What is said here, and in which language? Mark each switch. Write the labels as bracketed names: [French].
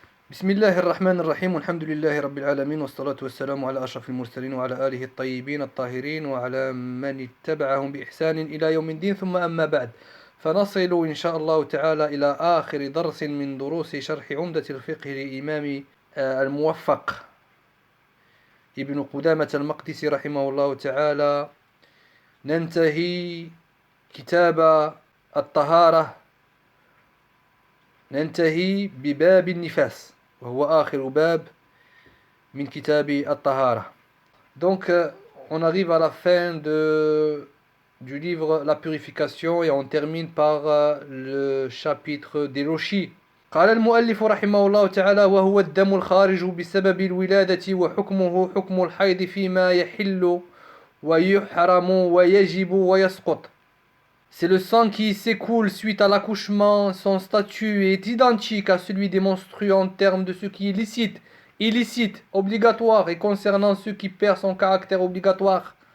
[Arabic] بسم الله الرحمن الرحيم والحمد لله رب العالمين والصلاة والسلام على أشرف المرسلين وعلى آله الطيبين الطاهرين وعلى من اتبعهم بإحسان إلى يوم الدين ثم أما بعد، فنصل إن شاء الله تعالى إلى آخر درس من دروس شرح عمدة الفقه لإمام الموفق ابن قدامة المقدسي رحمه الله تعالى. ننتهي كتاب الطهارة، ننتهي بباب النفاس وهو آخر باب من كتاب الطهارة. [French] Donc on arrive à la fin du livre La Purification et on termine par le chapitre des lochis. [Arabic] قال المؤلف رحمه الله تعالى: وهو الدم الخارج بسبب الولادة وحكمه حكم الحيض فيما يحل ويحرم ويجب ويسقط. [French] C'est le sang qui s'écoule suite à l'accouchement. Son statut est identique à celui des menstrues en termes de ce qui est licite, illicite, obligatoire et concernant ce qui perd son caractère obligatoire.